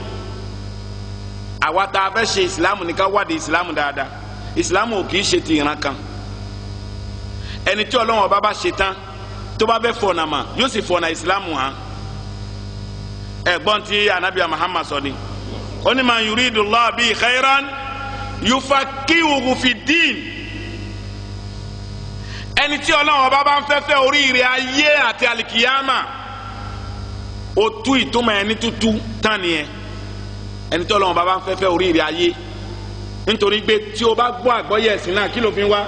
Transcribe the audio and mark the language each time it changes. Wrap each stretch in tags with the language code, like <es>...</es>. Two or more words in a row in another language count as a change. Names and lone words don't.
<yo>Àwa tá a fẹ́ ṣe Islam ní ká wádìí Islam dáadáa. Islam ò kì í ṣe ti ìran kan. Ẹni tí Ọlọ́run ọba bá ṣe tán tó bá fẹ́ fọ̀nà mà yóò sì fọ̀nà Islam hàn. Ẹ̀gbọ́n tí Ànábì Muhammad sọ ni ó ní</yo> <ar>من يرد الله به خيرا يفقهه في الدين.</ar> <yo>Ẹni tí Ọlọ́run ọba bá ń fẹ́ oríire ayé àti alikiyama ó tú ìtumọ̀ ẹni tútú tán nìyẹn. Ẹni tí Ọlọ́run ọba bá ń fẹ́ oríire ayé, nítorí pé tí o bá gbọ́ àgbọ́yé ẹ̀sìn náà kí ló fi ń wá?</yo>